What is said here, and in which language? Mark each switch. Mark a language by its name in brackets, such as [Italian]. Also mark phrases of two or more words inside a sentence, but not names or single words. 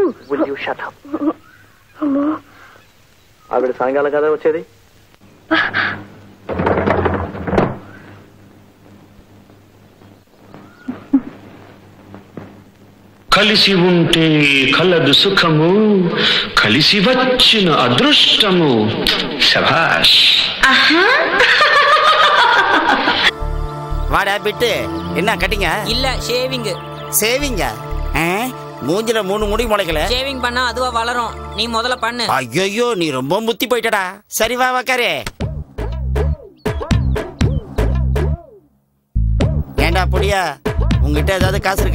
[English] Will you shut up? [Telugu] ఆవిడ సాయంకాలం కదా వచ్చేది. కలిసి ఉంటే కలదు సుఖము, కలిసి వచ్చిన అదృష్టము. శభాష్. [Tamil] வாடா பிட்டு, என்ன கட்டிங்க? இல்ல, ஷேவிங். சேவிங்க? மூஞ்சில 3 முடி முளைக்கல. ஷேவிங் பண்ணா அதுவா வளரும், நீ முதல்ல பண்ணு. ஐயோ, நீ ரொம்ப முத்தி போயிட்டடா. சரி வா உக்காரு. ஏண்டா புடியா, உங்ககிட்ட ஏதாவது காசு இருக்கா?